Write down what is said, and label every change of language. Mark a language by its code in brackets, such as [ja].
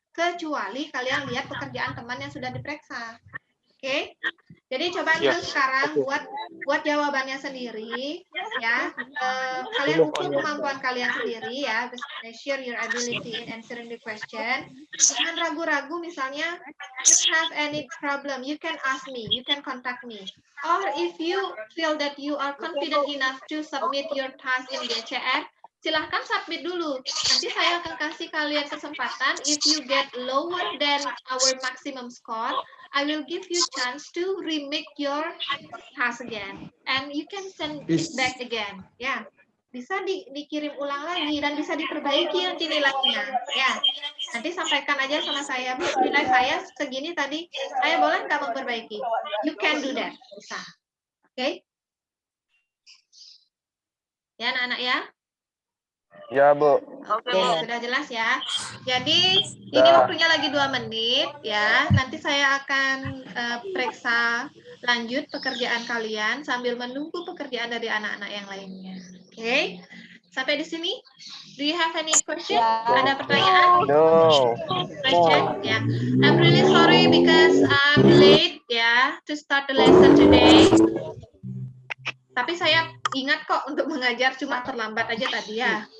[id] Kecuali kalian lihat pekerjaan teman yang sudah diperiksa. Oke? Jadi coba dulu sekarang buat jawabannya sendiri, ya. Kalian ukur kemampuan kalian sendiri, ya. [en] Measure your ability in answering the question. [id] Jangan ragu-ragu, misalnya, [en] if you have any problem, you can ask me, you can contact me. Or if you feel that you are confident enough to submit your task in GCR, [id] silahkan submit dulu. Nanti saya akan kasih kalian kesempatan, [en] if you get lower than our maximum score, I will give you chance to remake your task again, and you can send it back again. [id] Ya, bisa dikirim ulang lagi dan bisa diperbaiki nanti nilainya. Ya, nanti sampaikan aja sama saya, Bu, nilai saya segini tadi, saya boleh nggak memperbaiki? [en] You can do that, [id] bisa. Oke? Ya, anak-anak ya. Ya, Bu. Oke, sudah jelas ya. Jadi ini waktunya lagi 2 menit ya. Nanti saya akan periksa lanjut pekerjaan kalian sambil menunggu pekerjaan dari anak-anak yang lainnya. Oke. Sampai di sini. [en] Do you have any question? [id] Ada pertanyaan? [en] No. Question? Ya. I'm really sorry because I'm late ya to start the lesson today. [id] Tapi saya ingat kok untuk mengajar, cuma terlambat aja tadi ya.